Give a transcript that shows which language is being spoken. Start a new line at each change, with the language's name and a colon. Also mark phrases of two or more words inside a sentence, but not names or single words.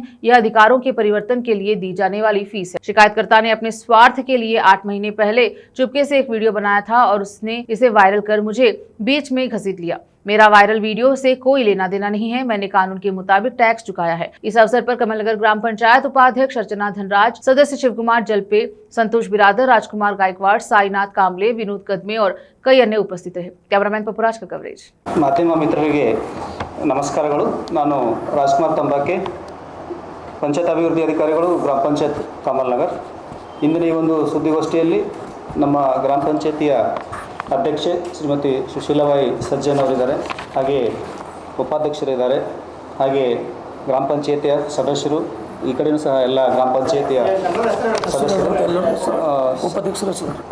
Hindi: यह अधिकारों के परिवर्तन के लिए दी जाने वाली फीस है। शिकायतकर्ता ने अपने स्वार्थ के लिए 8 महीने पहले चुपके से एक वीडियो बनाया था और उसने इसे वायरल कर मुझे बीच में घसीट लिया। मेरा
English: viral video
Hindi: से कोई लेना देना नहीं है। मैंने कानून के मुताबिक टैक्स चुकाया है। इस अवसर पर कमलनगर ग्राम पंचायत उपाध्यक्ष अर्चना धनराज, सदस्य शिवकुमार जलपे, संतोष बिरादर, राजकुमार गायकवाड़, साईनाथ कांबले, विनोद कदमे और कई अन्य उपस्थित रहे। कैमरामैन पपुराज का कवरेज।
Kannada: ಮಾಧ್ಯಮ ಮಿತ್ರರಿಗೆ ನಮಸ್ಕಾರಗಳು। ನಾನು ರಾಜ್ಕುಮಾರ್ ತಂಬಾಕೆ, ಪಂಚಾಯತ್ ಅಭಿವೃದ್ಧಿ ಅಧಿಕಾರಿಗಳು, ಗ್ರಾಮ ಪಂಚಾಯತ್ ಕಮಲ್ನಗರ್। ಇಂದಿನ ಈ ಒಂದು ಸುದ್ದಿಗೋಷ್ಠಿಯಲ್ಲಿ ನಮ್ಮ ಗ್ರಾಮ ಪಂಚಾಯತಿಯ ಅಧ್ಯಕ್ಷೆ ಶ್ರೀಮತಿ ಸುಶೀಲಾಬಾಯಿ ಸಜ್ಜನ್ ಅವರಿದ್ದಾರೆ, ಹಾಗೆ ಉಪಾಧ್ಯಕ್ಷರಿದ್ದಾರೆ, ಹಾಗೆ ಗ್ರಾಮ ಪಂಚಾಯತಿಯ ಸದಸ್ಯರು, ಈ ಕಡೆಯೂ ಸಹ ಎಲ್ಲ ಗ್ರಾಮ ಪಂಚಾಯತಿಯ ಸದಸ್ಯರು, ಉಪಾಧ್ಯಕ್ಷರು